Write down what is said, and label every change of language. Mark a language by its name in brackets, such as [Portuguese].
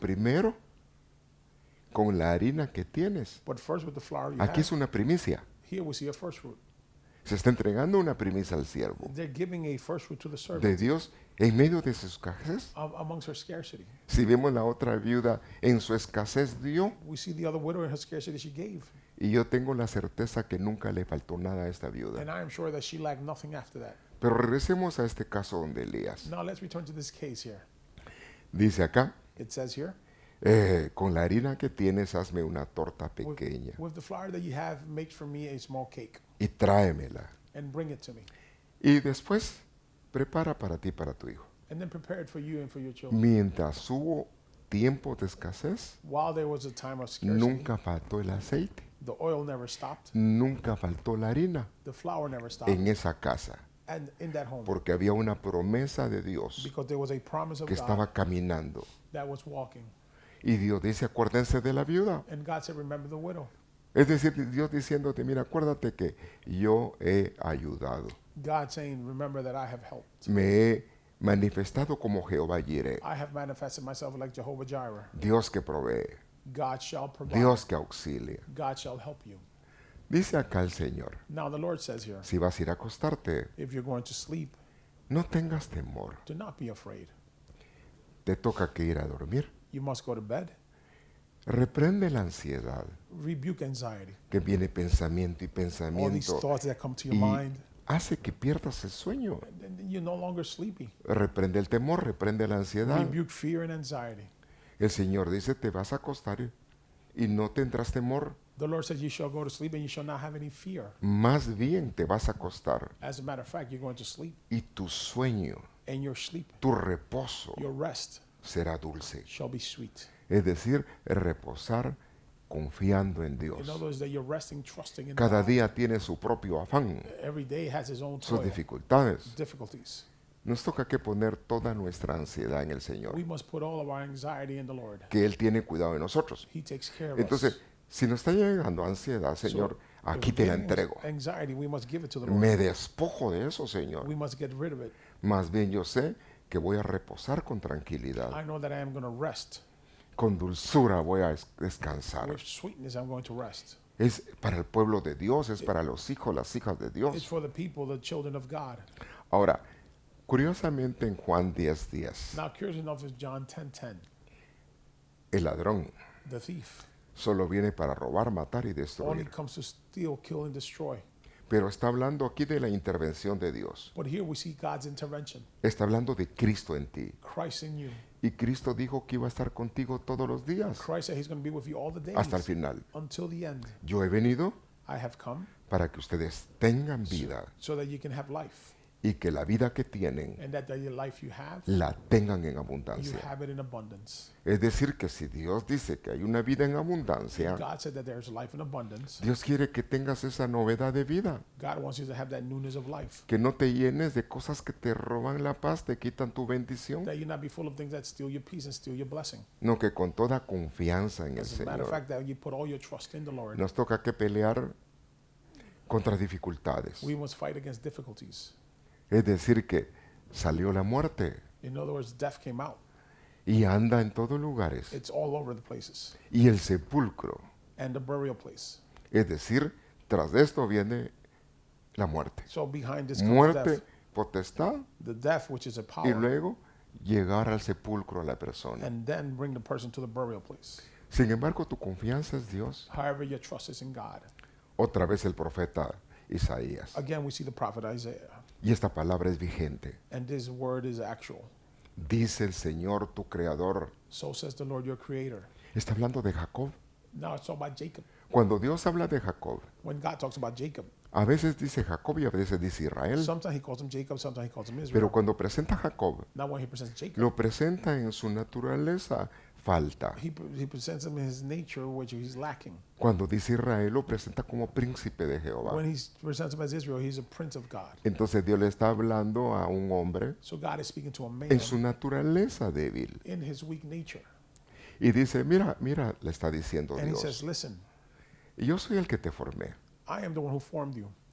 [Spanish] primero, con la harina que tienes. [English] But first with the flour you [Spanish] Aquí [English] have. [Spanish] es una primicia. [English] Here we see a first fruit. [Spanish] Se está entregando una primicia al siervo [English] They're giving a first fruit to the [Spanish] de [English] servant [Spanish] Dios en medio de su escasez. [English] amongst her scarcity. [Spanish] Si vemos la otra viuda en su escasez dio, [English] We see the other widow in her scarcity she gave. [Spanish] y yo tengo la certeza que nunca le faltó nada a esta viuda. [English] And I am sure that she lacked nothing after that. [Spanish] Pero regresemos a este caso donde Elías [English] Now let's return to this case here. [Spanish] dice acá, [English] It says here, [Spanish] con la harina que tienes hazme una torta pequeña [English] with the flour that you have, make for me a small cake [Spanish] y tráemela. [English] and bring it to me. [Spanish] Y después prepara para ti y para tu hijo. [English] And then prepare it for you and for your children. [Spanish] Mientras hubo tiempo de escasez, [English] While there was a time of scarcity, [Spanish] nunca faltó el aceite, [English] the oil never stopped, [Spanish] nunca faltó la harina [English] the flour never stopped, [Spanish] en esa casa, [English] and in that home, [Spanish] porque había una promesa de Dios [English] because there was a promise of [Spanish] que [English] God [Spanish] estaba caminando. [English] that was walking. [Spanish] Y Dios dice, acuérdense de la viuda. [English] And God said, remember the widow. [Spanish] Es decir, Dios diciéndote, mira, acuérdate que yo he ayudado. [English] God saying, remember that I have helped. [Spanish] Me he manifestado como Jehová Jireh, [English] I have manifested myself like Jehovah Jireh. [Spanish] Dios que provee, [English] God shall provide. [Spanish] Dios que auxilia. [English] God shall help you. [Spanish] Dice acá el Señor, [English] Now the Lord says here, [Spanish] si vas a ir a acostarte, [English] if you're going to sleep, [Spanish] no tengas temor. [English] do not be afraid. [Spanish] Te toca que ir a dormir. [English] You must go to bed. [Spanish] Reprende la ansiedad, [English] Rebuke anxiety. [Spanish] que viene pensamiento y [English] All these [Spanish] pensamiento, [English] thoughts that come to your [Spanish] y [English] mind. [Spanish] hace que pierdas el sueño. [English] And then you're no longer sleepy. [Spanish] Reprende el temor, reprende la ansiedad. [English] Rebuke fear and anxiety. [Spanish] El Señor dice, te vas a acostar y no tendrás temor. [English] The Lord says you shall go to sleep and you shall not have any fear. [Spanish] Más bien te vas a acostar [English] As a matter of fact, you're going to sleep, [Spanish] y tu sueño, [English] and your sleep, [Spanish] tu reposo [English] your rest, [Spanish] será dulce. [English] shall be sweet. [Spanish] Es decir, reposar confiando en [English] In [Spanish] Dios. [English] other words, that you're resting, trusting in [Spanish] Cada [English] God. [Spanish] día tiene su propio afán, [English] Every day has his own [Spanish] sus [English] toil, [Spanish] dificultades. [English] difficulties. [Spanish] Nos toca que poner toda nuestra ansiedad en el Señor, [English] We must put all of our anxiety in the Lord. [Spanish] que Él tiene cuidado de nosotros. [English] He takes care of us. [Spanish] Entonces, si nos está llegando ansiedad, Señor, [English] So, [Spanish] aquí [English] if [Spanish] te la [English] we're getting [Spanish] entrego. [English] anxiety, we must give it to the Lord. [Spanish] Me despojo de eso, Señor. [English] We must get rid of it. [Spanish] Más bien yo sé que voy a reposar con tranquilidad. [English] I know that I am going to rest. [Spanish] Con dulzura voy a descansar. [English] With sweetness, I'm going to rest. [Spanish] Es para el pueblo de Dios, es para los hijos, las hijas de [English] It's [Spanish] Dios. [English] for the people, the children of God. [Spanish] Ahora, curiosamente en Juan 10:10, [English] Now, curious enough is John 10:10. [Spanish] el ladrón [English] The thief [Spanish] solo viene para robar, matar y [English] only [Spanish] destruir. [English] comes to steal, kill, and destroy. [Spanish] Pero está hablando aquí de la intervención de Dios. [English] But here we see God's intervention. [Spanish] Está hablando de Cristo en ti. [English] Christ in you. [Spanish] Y Cristo dijo que iba a estar contigo todos los días [English] Christ said he's going to be with you all the days [Spanish] hasta el final. [English] until the end. [Spanish] Yo he venido [English] I have come [Spanish] para que ustedes tengan vida [English] so that you can have life [Spanish] y que la vida que tienen [English] and that the life you have, [Spanish] la tengan en [English] you [Spanish] abundancia. [English] have it in abundance. [Spanish] Es decir, que si Dios dice que hay una vida en [English] If [Spanish] abundancia, [English] God said that there's life in abundance, [Spanish] Dios quiere que tengas esa novedad de vida, [English] God wants you to have that newness of life. [Spanish] que no te llenes de cosas que te roban la paz, te quitan tu bendición, [English] That you not be full of things that steal your peace and steal your blessing. [Spanish] no, que con toda confianza en el [English] As a matter of [Spanish] Señor. [English] fact, that you put all your trust in the Lord. [Spanish] Nos toca que pelear contra dificultades. [English] We must fight against difficulties. [Spanish] Es decir, que salió la muerte [English] In other words, death came out. [Spanish] y anda en todos lugares. [English] It's all over the places. [Spanish] Y el sepulcro, [English] And the burial place. [Spanish] es decir, tras de esto viene la muerte. [English] So behind this comes [Spanish] Muerte, [English] death. [Spanish] potestad, [English] The death, which is a [Spanish] y [English] power, [Spanish] luego llegar al sepulcro a la persona. [English] and then bring the person to the burial place. [Spanish] Sin embargo, tu confianza es Dios. [English] However, your trust is in God. [Spanish] Otra vez el profeta Isaías. [English] Again, we see the prophet Isaiah. [Spanish] Y esta palabra es vigente. [English] And this word is actual. [Spanish] Dice el Señor, tu creador. [English] So says the Lord your creator. [Spanish] Está hablando de Jacob. [English] Now it's talking about Jacob. [Spanish] Cuando Dios habla de Jacob, [English] When God talks about Jacob, [Spanish] a veces dice Jacob y a veces dice Israel. [English] sometimes he calls him Jacob, sometimes he calls him Israel. [Spanish] Pero cuando presenta a Jacob, [English] Now when he presents Jacob, [Spanish] lo presenta en su naturaleza falta. [English] he presents him in his nature, which he's lacking. [Spanish] Cuando dice Israel, lo presenta como príncipe de Jehová. [English] When he presents him as Israel, he's a prince of God. [Spanish] Entonces Dios le está hablando a un hombre [English] So God is speaking to a man [Spanish] en su naturaleza débil. [English] in his weak nature. [Spanish] Y dice, mira, mira, le está diciendo [English] And he says, [Spanish] Dios, [English] listen, [Spanish] yo soy el que te formé. [English] I am the one who formed you,